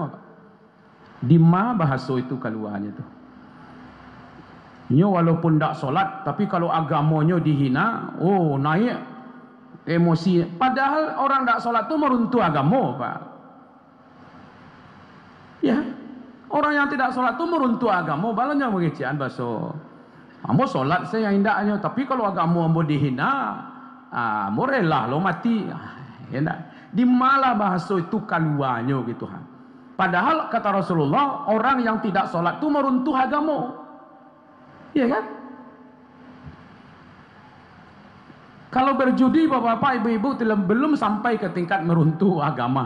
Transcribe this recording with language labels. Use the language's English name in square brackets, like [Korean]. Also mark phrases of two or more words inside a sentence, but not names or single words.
[Indonesian] Di ma bahasa itu keluarnya tu. Nyo walaupun tak solat, tapi kalau agamanya dihina, oh naik emosi. Padahal orang tak solat tu meruntuh agama, Pak. Ya, orang yang tidak solat tu meruntuh agama. [Minangkabau] Balanya mengecian baso. Ambo solat saya indaknya, tapi kalau agama ambo dihina, ambo rela lo mati. [Indonesian] Ya ndak. Di malah bahasa itu keluarnya gitu kan. Padahal kata Rasulullah, orang yang tidak solat tu meruntuh agama. Ya kan? Kalau berjudi Bapak-bapak, Ibu-ibu belum sampai ke tingkat meruntuh agama.